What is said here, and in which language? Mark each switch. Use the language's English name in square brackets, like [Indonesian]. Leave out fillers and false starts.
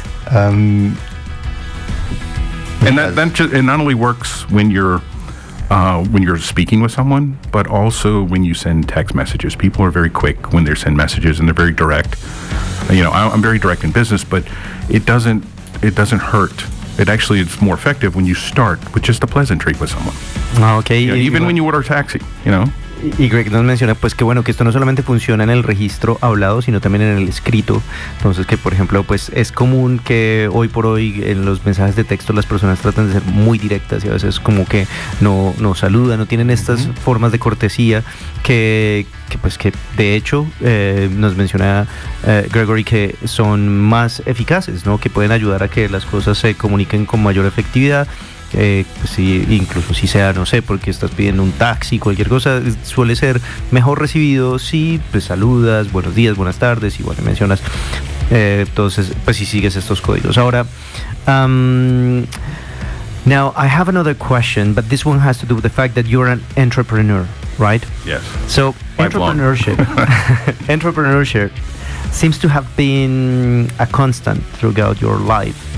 [English] and not only works when you're speaking with someone, but also when you send text messages. People are very quick when they send messages, and they're very direct. You know, I'm very direct in business, but it doesn't hururt. It actually is more effective when you start with just a pleasantry with someone. Okay. You know, even when you order a taxi, you know. [Spanish] Y Greg nos menciona, pues, que bueno, que esto no solamente funciona en el registro hablado, sino también en el escrito. Entonces, que, por ejemplo, pues, es común que hoy por hoy en los mensajes de texto las personas tratan de ser muy directas y a veces como que no saludan, no tienen estas formas de cortesía que de hecho, nos menciona Gregory, que son más eficaces, ¿no? Que pueden ayudar a que las cosas se comuniquen con mayor efectividad. Incluso si sea, porque estás pidiendo un taxi, cualquier cosa, suele ser mejor recibido si pues saludas, buenos días, buenas tardes, igual que mencionas, entonces, pues si sigues estos códigos. [English] Ahora, now I have another question, but this one has to do with the fact that you're an entrepreneur, right? Yes. So, entrepreneurship seems to have been a constant throughout your life.